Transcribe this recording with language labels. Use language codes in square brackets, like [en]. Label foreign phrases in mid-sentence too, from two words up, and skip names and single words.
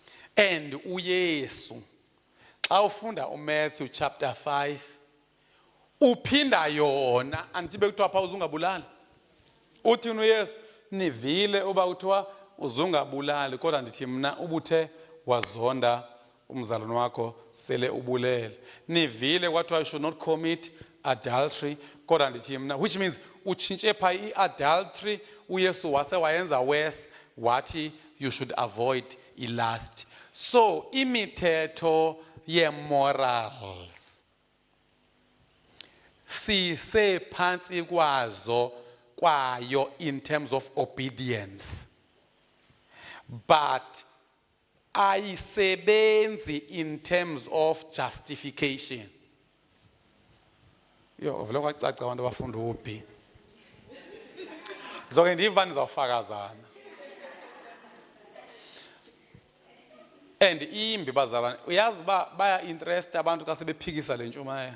[xh] And uYesu xa ufunda uMatthew chapter 5 uphinda yona antibe kuthiwa pha uzungabulali. Uthini uYesu? Nivile uba uthiwa uzungabulali kodwa ndithi mna ubuthe wazonda umzalwane wakho sele ubulele. Nivile kwathiwa [en] you should not commit adultery [xh] kodwa ndithi mna, [en] which means [xh] utshintshe pha i-adultery uYesu wase wayenza worse wathi [en] you should avoid [xh] ilust. So imithetho ye-morals sisephansi kwayo [en] in terms of obedience, but [xh] ayisebenzi [en] in terms of justification. [xh] Yo, vele kwacaca abantu abafunda uphi. Zonke ndiva nizawufakazana. And imbi bazalwane, uyazi baya interest abantu xa sebephikisa le ntshumayelo.